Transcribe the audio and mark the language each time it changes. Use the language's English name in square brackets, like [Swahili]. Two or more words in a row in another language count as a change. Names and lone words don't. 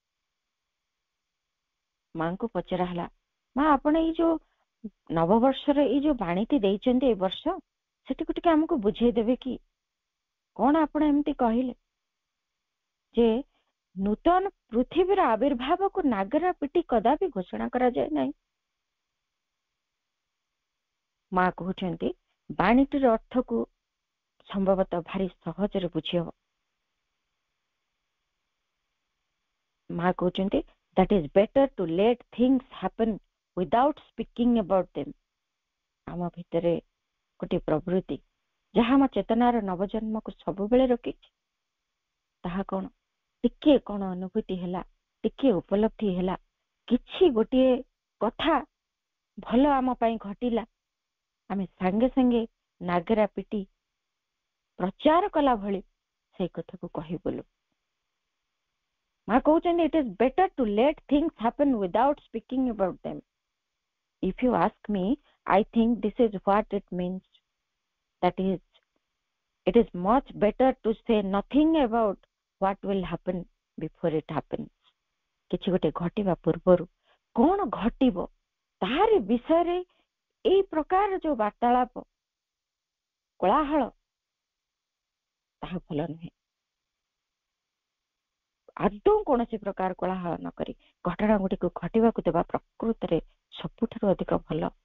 [Odia] ମାଙ୍କୁ ପଚରା ହେଲା, ମା ଆପଣ ଏଇ ଯୋଉ ନବବର୍ଷର ଏଇ ଯୋଉ ବାଣୀଟି ଦେଇଛନ୍ତି ଏଇ ବର୍ଷ ସେଠିକୁ ଟିକେ ଆମକୁ ବୁଝେଇଦେବେ କି କଣ ଆପଣ ଏମିତି କହିଲେ ଯେ ନୂତନ ପୃଥିବୀର ଆବିର୍ଭାବକୁ ନାଗରା ପିଟି କଦାପି ଘୋଷଣା କରାଯାଏ ନାହିଁ। ମା କହୁଛନ୍ତି ବାଣୀଟିର ଅର୍ଥକୁ ସମ୍ଭବତଃ ଭାରି ସହଜରେ ବୁଝିହବ। ମା କହୁଛନ୍ତି [English] that is better to let things happen without speaking about them. [Odia] ଆମ ଭିତରେ ଗୋଟିଏ ପ୍ରବୃତ୍ତି ଯାହା ଆମ ଚେତନାର ନବଜନ୍ମକୁ ସବୁବେଳେ ରୋକିଛି। ତାହା କଣ ଟିକେ କଣ ଅନୁଭୂତି ହେଲା, ଟିକେ ଉପଲବ୍ଧି ହେଲା, କିଛି ଗୋଟିଏ କଥା ଭଲ ଆମ ପାଇଁ ଘଟିଲା, ଆମେ ସାଙ୍ଗେ ସାଙ୍ଗେ ନାଗରା ପିଟି ପ୍ରଚାର କଲା ଭଳି ସେଇ କଥାକୁ କହିବୁଲୁ। ମା କହୁଛନ୍ତି [English] it is better to let things happen without speaking about them. If you ask me, I think this is what it means. That is, it is much better to say nothing about what will happen before it happens. [Odia] କିଛି ଗୋଟେ ଘଟିବା ପୂର୍ବରୁ କଣ ଘଟିବ ତାହାରି ବିଷୟରେ ଏଇ ପ୍ରକାର ଯୋଉ ବାର୍ତ୍ତାଳାପ କୋଳାହଳ ତାହା ଭଲ ନୁହେଁ। ଆଦୌ କୌଣସି ପ୍ରକାର କୋଳାହଳ ନ କରି ଘଟଣା ଗୁଡ଼ିକୁ ଘଟିବାକୁ ଦେବା ପ୍ରକୃତରେ ସବୁଠାରୁ ଅଧିକ ଭଲ।